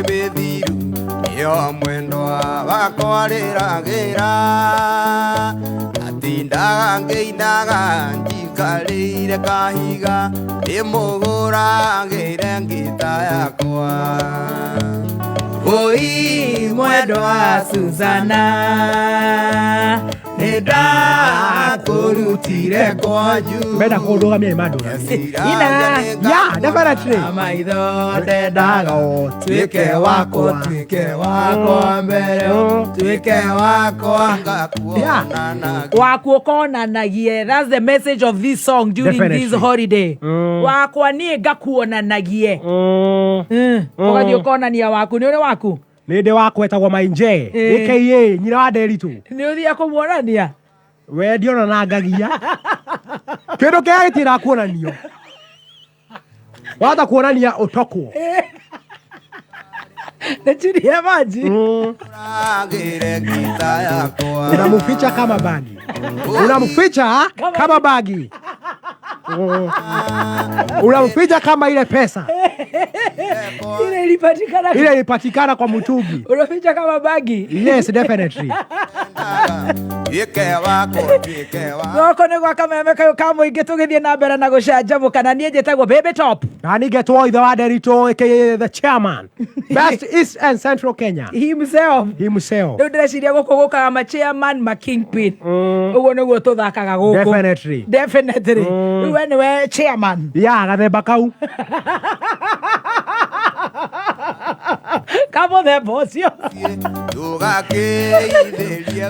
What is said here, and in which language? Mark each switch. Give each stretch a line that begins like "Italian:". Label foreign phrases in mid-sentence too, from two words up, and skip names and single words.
Kikuyu: mĩthiru Iyo mwendo wakwa rĩragĩra Atindaga ngĩinaga njikarĩire kahiga ndĩmũhũragĩre ngita yakwa oi mwendwa Suzana nĩndakũrutire kwanyu Menda kũndũgamia mandũra Ina
English: Yeah, definitely
Kikuyu: maitho ndendaga tuĩke wakwa mbere tuĩke wakwa ngakuona na wakwa konanagie.
English: That's the message of this song during Definitely. this holiday.
Kikuyu: Wakwa niĩ ngakuonanagie. Ũgathiĩ ũkonania waku. Nĩ ũrĩ waku? Nĩndĩ wakwa etagwo Mainje aka nyina wa Nderitu. Nĩ ũthiĩ kũmuonania? We ndiona na ngagia kĩndũ kĩrĩa gĩtira kuonanio wata kuonania ũtokwo Nĩchirie maji. Ragĩre ngita yakwa
Swahili: unamficha kama bagi unamficha kama bagi unamficha kama ile pesa ile ilipatikana kwa mtungi. Unaficha kama bagi.
English: Yes, definitely.
Kikuyu: tuĩke wakwa Goko nĩ gwa kameme kayo ka mũingĩ tũgĩthiĩ na mbere na gũcanjamũka na niĩ njĩtagwo Baby Top. Na ningetwo ithe wa Nderitu aka
English: the chairman best East and Central Kenya Himself. himself.
Kikuyu: Rĩu ndĩreciria gũkũ gũkaga ma chairman ma kingpin. Ũguo nĩguo tũthakaga gũkũ.
English: Definitely. Definitely.
Kikuyu: Rĩu we nĩwe chairman. Ya gathemba kau Kamũthemba ũcio. tũgakĩithĩria